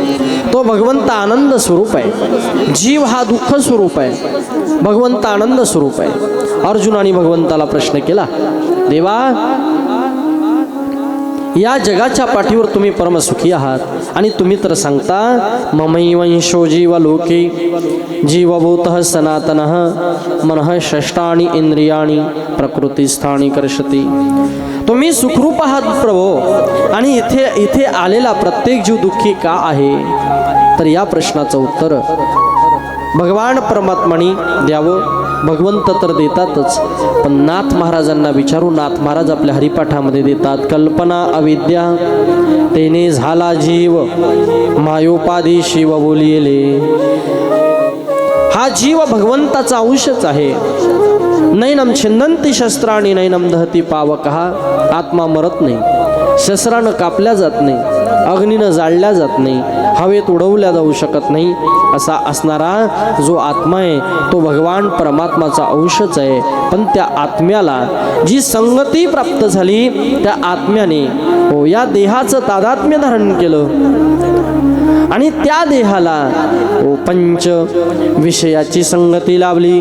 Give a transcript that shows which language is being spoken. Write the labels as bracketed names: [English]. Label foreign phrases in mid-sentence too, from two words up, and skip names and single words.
[Marathi] तो भगवंत आनंद स्वरूप आहे. जीव हा दुःख स्वरूप आहे, भगवंत आनंद स्वरूप आहे. अर्जुनाने भगवंताला प्रश्न केला, देवा या जगाच्या पाठीवर तुम्ही परमसुखी आहात आणि तुम्ही तर सांगता [Sanskrit] ममैवंशो जीव लोके जीवभूतः सनातनः मनः षष्ठानि इंद्रियाणि प्रकृतिस्थानी कर्षति. [Marathi] तुम्ही सुखरूप आहात प्रभो, आणि इथे आलेला प्रत्येक जीव दुःखी का आहे? तर या प्रश्नाचं उत्तर भगवान परमात्माने द्यावं. भगवंत तर देतातच, पण नाथ महाराजांना विचारू. नाथ महाराज आपल्या हरिपाठामध्ये देतात, कल्पना अविद्या तेने झाला जीव मायोपाधी शिव बोलिले. हा जीव भगवंताचा अंशच आहे. [Sanskrit] नैनम छिंदंती शस्त्राणी नैनम दहती पावकः. [Marathi] आत्मा मरत नाही, शस्त्रानं कापल्या जात नाही, अग्नीनं जाळल्या जात नाही, हवेत उडवल्या जाऊ शकत नाही. असा असणारा जो आत्मा आहे तो भगवान परमात्माचा अंशच आहे. पण त्या आत्म्याला जी संगती प्राप्त झाली त्या आत्म्याने या देहाचं तादात्म्य धारण केलं आणि त्या देहाला पंच विषयाची संगती लाभली.